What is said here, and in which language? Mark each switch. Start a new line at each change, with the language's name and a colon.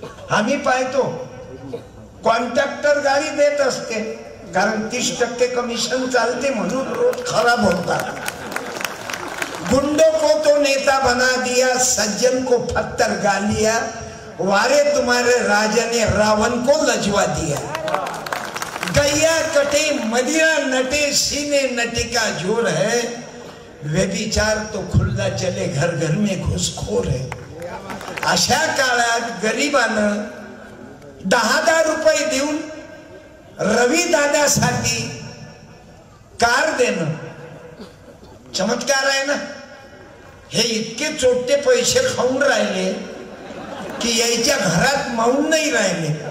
Marathi: आम्ही पाहतो कॉन्ट्रॅक्टर गाडी देत असते कारण 30% कमिशन चालते म्हणून रोड खराब होतात.
Hindi: गुंडों को तो नेता बना दिया, सज्जन को पत्थर गालिया, वारे तुम्हारे राजा ने रावण को लजवा दिया. गैया कटे मदिरा नटे, सीने नटी का जोर है, व्यभिचार तो खुल्ला चले, घर घर में घुसखोर है.
Marathi: अशा काळात गरीबानं 10,000 रुपये देऊन रवी दादासाठी कार देणं चमत्कार आहे ना. हे इतके चोट्टे पैसे खाऊन राहिले की यायच्या घरात मावून नाही राहिले.